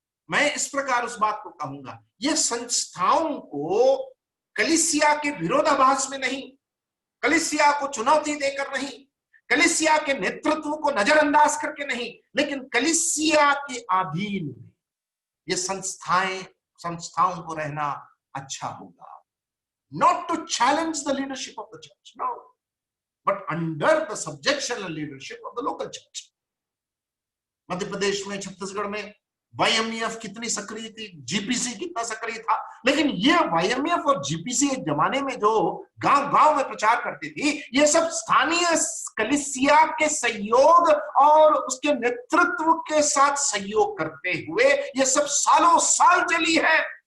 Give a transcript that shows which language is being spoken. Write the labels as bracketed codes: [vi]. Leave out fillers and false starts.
[hi] मैं इस प्रकार उस बात को कहूंगा, ये संस्थाओं को कलीसिया के विरोधाभास में नहीं, कलीसिया को चुनौती देकर नहीं, कलीसिया के नेतृत्व को नजरअंदाज करके नहीं, लेकिन कलीसिया के अधीन ये संस्थाओं को रहना अच्छा होगा। [en] Not to challenge the leadership of the church, no, but under the subjection and leadership of the local church. [hi] Madhya Pradesh में, छत्तीसगढ़ में YMEF कितनी सक्रिय थी, GPC कितना सक्रिय था, लेकिन ये YMEF और GPC एक जमाने में जो गांव-गांव में प्रचार करती थी, ये सब स्थानीय कलीसिया के सहयोग और उसके नेतृत्व के साथ सहयोग करते हुए ये सब सालों साल चली है।